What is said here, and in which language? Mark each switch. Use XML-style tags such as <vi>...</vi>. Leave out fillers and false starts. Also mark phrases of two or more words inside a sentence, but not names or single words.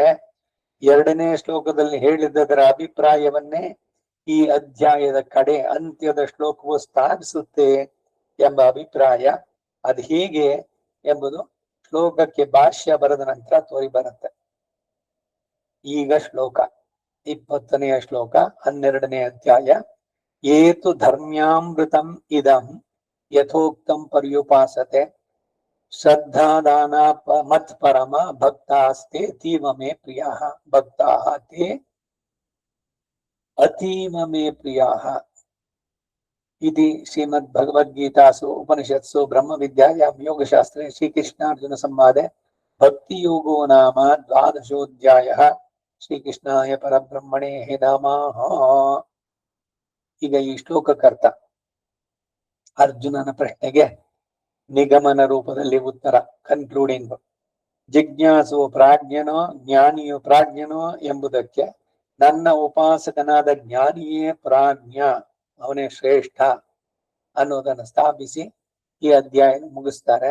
<kn>2ನೇ ಶ್ಲೋಕದಲ್ಲಿ ಹೇಳಿದ್ದರ ಅಭಿಪ್ರಾಯವನ್ನೇ ಈ ಅಧ್ಯಾಯದ ಕಡೆ ಅಂತ್ಯದ ಶ್ಲೋಕವು ಸ್ಥಾಪಿಸುತ್ತೆ ಎಂಬ ಅಭಿಪ್ರಾಯ ಅದು ಹೇಗೆ ಎಂಬುದು ಶ್ಲೋಕಕ್ಕೆ ಭಾಷ್ಯ ಬರೆದ ನಂತರ ತೋರಿ ಬರುತ್ತೆ. ಈಗ ಶ್ಲೋಕ 20ನೇ ಶ್ಲೋಕ 12ನೇ ಅಧ್ಯಾಯ.</kn> <sa>ಏತು ಧರ್ಮ್ಯಾಮೃತಂ ಇದಂ ಯಥೋಕ್ತಂ ಪರ್ಯುಪಾಸತೆ ಶ್ರದ್ಧಾದಾನ ಮತ್ಪರಮ ಭಕ್ತಾಸ್ತೆ ಅತೀವ ಮೇ ಪ್ರಿಯಾಃ ಭಕ್ತಾಃ ತೇ ಅತೀವ ಮೇ ಪ್ರಿಯಾಃ. इति श्रीमद्भगवद्गीतासु उपनिषत्सु ब्रह्मविद्यायां योगशास्त्रे श्रीकृष्णार्जुन संवादे भक्तियोगो नाम 12ोऽध्यायः. ಶ್ರೀಕೃಷ್ಣಾಯ ಪರಬ್ರಹ್ಮಣೇ ನಮಃ.</sa> <kn>ಈಗ ಈ ಶ್ಲೋಕಕರ್ತ ಅರ್ಜುನನ ಪ್ರಶ್ನೆಗೆ ನಿಗಮನ ರೂಪದಲ್ಲಿ ಉತ್ತರ ಕನ್ಕ್ಲೂಡಿಂಗ್. ಜಿಜ್ಞಾಸು ಪ್ರಾಜ್ಞನೋ ಜ್ಞಾನಿಯು ಪ್ರಾಜ್ಞನೋ ಎಂಬುದಕ್ಕೆ ನನ್ನ ಉಪಾಸಕನಾದ ಜ್ಞಾನಿಯೇ ಪ್ರಾಜ್ಞ, ಅವನೇ ಶ್ರೇಷ್ಠ ಅನ್ನೋದನ್ನು ಸ್ಥಾಪಿಸಿ ಈ ಅಧ್ಯಾಯ ಮುಗಿಸ್ತಾರೆ.</kn>